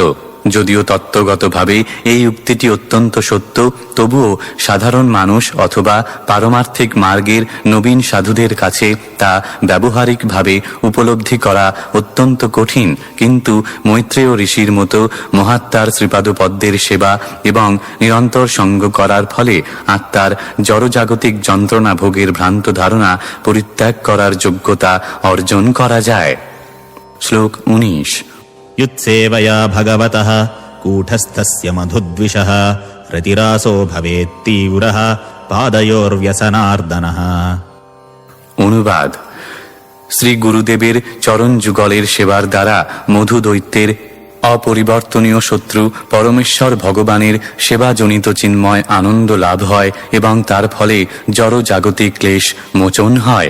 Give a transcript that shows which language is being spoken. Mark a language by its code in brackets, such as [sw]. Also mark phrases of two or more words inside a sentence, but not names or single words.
[bn] যদিও তত্ত্বগতভাবে এই উক্তিটি অত্যন্ত সত্য, তবুও সাধারণ মানুষ অথবা পারমার্থিক মার্গের নবীন সাধুদের কাছে তা ব্যবহারিকভাবে উপলব্ধি করা অত্যন্ত কঠিন। কিন্তু মৈত্রেয় ঋষির মতো মহাত্মার শ্রীপাদপদ্মের সেবা এবং নিরন্তর সঙ্গ করার ফলে আত্মার জড়জাগতিক যন্ত্রণা ভোগের ভ্রান্ত ধারণা পরিত্যাগ করার যোগ্যতা অর্জন করা যায়। শ্লোক 19। [sa] युत्सेवया भगवतः कूटस्थस्य मधुद्विषः रतिरासो भवेत्तीव्रः पादयोर्व्यसनार्दनः। [bn] অনুবাদ: শ্রী গুরুদেবের চরণ যুগলের সেবার দ্বারা মধু দৈত্যের অপরিবর্তনীয় শত্রু পরমেশ্বর ভগবানের সেবাজনিত চিন্ময় আনন্দ লাভ হয় এবং তার ফলে জড় জাগতিক ক্লেশ মোচন হয়।